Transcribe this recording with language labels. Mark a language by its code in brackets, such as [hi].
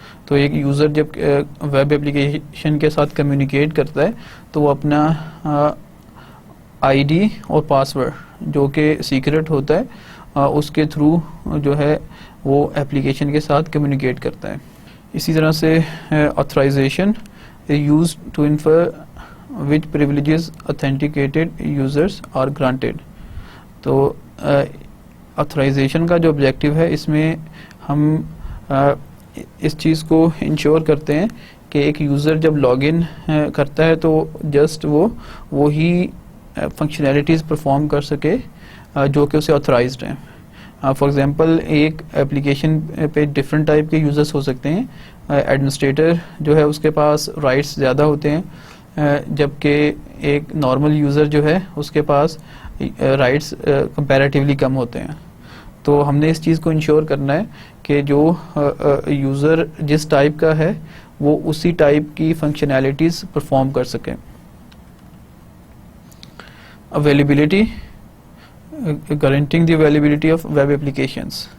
[ur] تو ایک یوزر جب ویب اپلیکیشن کے ساتھ کمیونیکیٹ کرتا ہے تو وہ اپنا آئی ڈی اور پاسورڈ جو کہ سیکرٹ ہوتا ہے اس کے تھرو جو ہے وہ اپلیکیشن کے ساتھ کمیونیکیٹ کرتا ہے. [en] اسی طرح سے authorization used to infer which privileges authenticated users are granted. [ur] تو آتھرائزیشن کا جو آبجیکٹیو ہے اس میں ہم اس چیز کو انشور کرتے ہیں کہ ایک یوزر جب لاگ ان کرتا ہے تو جسٹ وہی فنکشنالٹیز پرفارم کر سکے جو کہ اسے آتھرائزڈ ہیں. فار ایگزامپل ایک اپلیکیشن پہ ڈفرینٹ ٹائپ کے یوزرس ہو سکتے ہیں. ایڈمنسٹریٹر جو ہے اس کے پاس رائٹس زیادہ ہوتے ہیں جبکہ ایک نارمل یوزر جو ہے اس کے پاس رائٹس کمپیریٹیولی کم ہوتے ہیں. تو ہم نے اس چیز کو انشور کرنا ہے کہ جو یوزر جس ٹائپ کا ہے وہ اسی ٹائپ کی فنکشنالٹیز پرفارم کر سکیں. [en] Availability guaranteeing the availability of web applications.